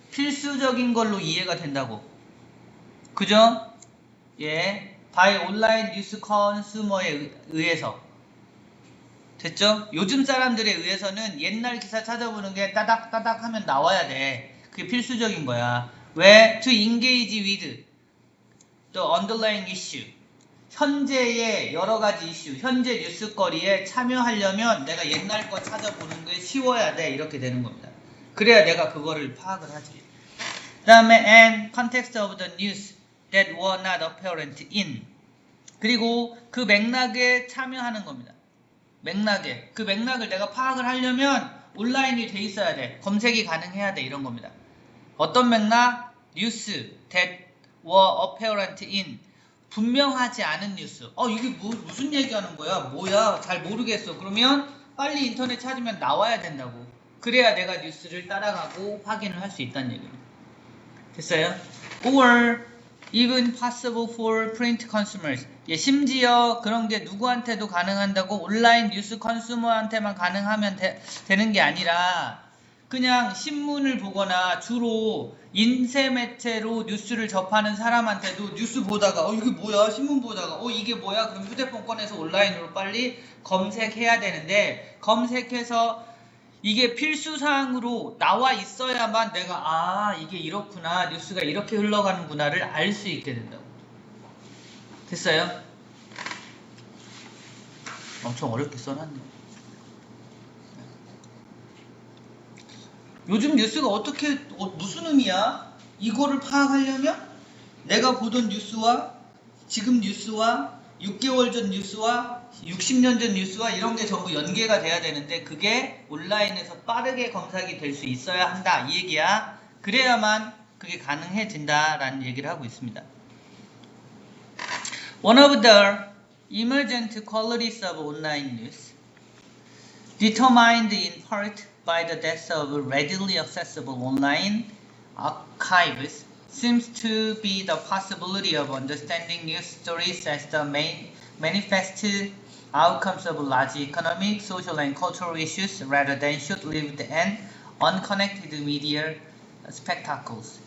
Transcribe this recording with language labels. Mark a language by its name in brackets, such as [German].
[Korean] 필수적인 걸로 이해가 된다고. 그죠? 예. by 온라인 뉴스 컨슈머에 의해서. 됐죠? 요즘 사람들에 의해서는 옛날 기사 찾아보는 게 따닥따닥 하면 나와야 돼. 그게 필수적인 거야. 왜? [English] To engage with the underlying issue. [Korean] 현재의 여러 가지 이슈, 현재 뉴스거리에 참여하려면 내가 옛날 거 찾아보는 게 쉬워야 돼. 이렇게 되는 겁니다. 그래야 내가 그거를 파악을 하지. 그 다음에 [English] and context of the news that were not apparent in. [Korean] 그리고 그 맥락에 참여하는 겁니다. 맥락에. 그 맥락을 내가 파악을 하려면 온라인이 돼 있어야 돼. 검색이 가능해야 돼. 이런 겁니다. 어떤 맥락? [English] news that were apparent in. [Korean] 분명하지 않은 뉴스. 이게 무슨 얘기하는 거야? 뭐야? 잘 모르겠어. 그러면 빨리 인터넷 찾으면 나와야 된다고. 그래야 내가 뉴스를 따라가고 확인을 할 수 있다는 얘기입니다. 됐어요? [English] Or even possible for print consumers. [Korean] 예, 심지어 그런 게 누구한테도 가능한다고 온라인 뉴스 컨슈머한테만 가능하면 되는 게 아니라 그냥 신문을 보거나 주로 인쇄 매체로 뉴스를 접하는 사람한테도 뉴스 보다가 이게 뭐야? 신문 보다가 이게 뭐야? 그럼 휴대폰 꺼내서 온라인으로 빨리 검색해야 되는데 검색해서 이게 필수사항으로 나와 있어야만 내가 이게 이렇구나 뉴스가 이렇게 흘러가는구나를 알 수 있게 된다고. 됐어요? 엄청 어렵게 써놨네. 요즘 뉴스가 어떻게 무슨 의미야? 이거를 파악하려면 내가 보던 뉴스와 지금 뉴스와 6개월 전 뉴스와 60년 전 뉴스와 이런 게 전부 연계가 돼야 되는데 그게 온라인에서 빠르게 검색이 될 수 있어야 한다 이 얘기야. 그래야만 그게 가능해진다라는 얘기를 하고 있습니다. [English] One of the emergent qualities of online news, determined in part by the depth of readily accessible online archives, seems to be the possibility of understanding news stories as the manifest outcomes of large economic, social, and cultural issues rather than short-lived and unconnected media spectacles.